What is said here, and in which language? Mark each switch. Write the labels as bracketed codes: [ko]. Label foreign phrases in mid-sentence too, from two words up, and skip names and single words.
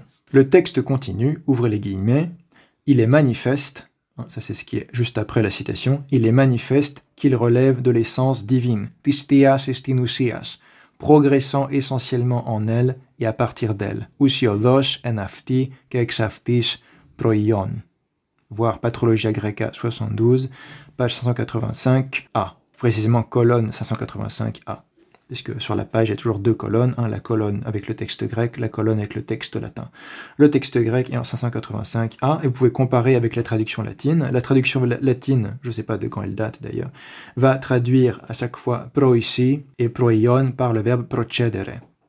[fr] Le texte continue, ouvrez les guillemets, il est manifeste, ça c'est ce qui est juste après la citation, il est manifeste qu'il relève de l'essence divine, [el] τῆς θείας ἐστὶν οὐσίας, [fr] progressant essentiellement en elle et à partir d'elle, [el] οὐσιωδῶς ἐν αὐτῇ καὶ ἐξ αὐτῆς προϊόν. [fr] Voir Patrologia Greca 72, page 585a, précisément colonne 585a. Puisque sur la page, il y a toujours deux colonnes, la colonne avec le texte grec, la colonne avec le texte latin. Le texte grec est en 585a, et vous pouvez comparer avec la traduction latine. La traduction latine, je ne sais pas de quand elle date d'ailleurs, va traduire à chaque fois proisi et proion par le verbe procedere.